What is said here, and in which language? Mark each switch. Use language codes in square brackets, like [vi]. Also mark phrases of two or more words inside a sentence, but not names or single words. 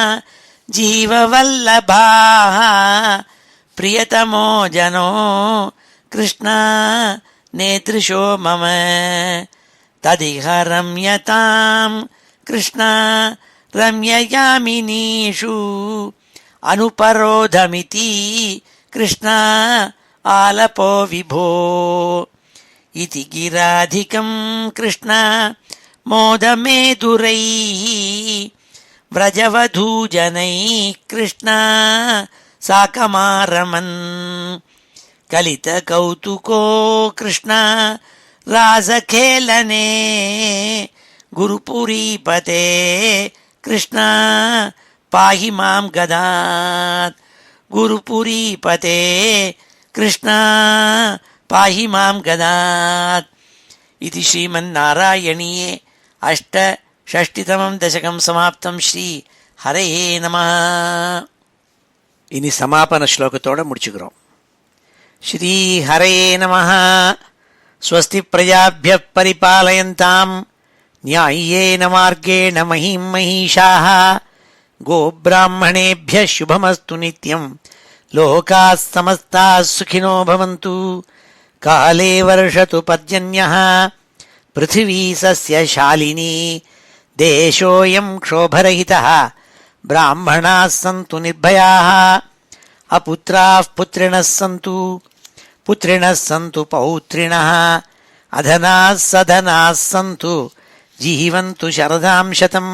[sa] जीववल्लभाः प्रियतमो जनो कृष्ण नेतृशो मम तदिह रम्यतां कृष्ण रम्ययामिनीषु अनुपरोधमिति कृष्ण आलपो विभो इति गिराधिकं कृष्ण मोदमेदुरैः व्रजवधूजनैः कृष्ण साकमारमन् कलितकौतुको कृष्ण रासखेलने गुरुपुरीपते कृष्ण पाहि मां गदात् गुरुपुरीपते कृष्ण पाहि मां गदात् इति श्रीमन्नारायणीये अष्टषष्टितमं दशकं समाप्तं श्री हरये नमः. [ta] இனி சமாபன ஸ்லோகத்தோட முடிச்சுக்கிறோம். [sa] श्री हरये नमः. स्वस्ति प्रजाभ्यः परिपालयन्ताम् न्याय्येन मार्गेण महीं महिषाः गोब्राह्मणेभ्यः शुभमस्तु नित्यम् लोकाः समस्ताः सुखिनो भवन्तु. काले वर्षतु पर्जन्यः पृथिवी सस्यशालिनी देशोऽयं क्षोभरहितः ब्राह्मणाः सन्तु निर्भयाः अपुत्राः पुत्रिणः सन्तु पुत्रिणः सन्तु पौत्रिणः अधनाः सधनाः सन्तु जीवन्तु शरदां शतम्.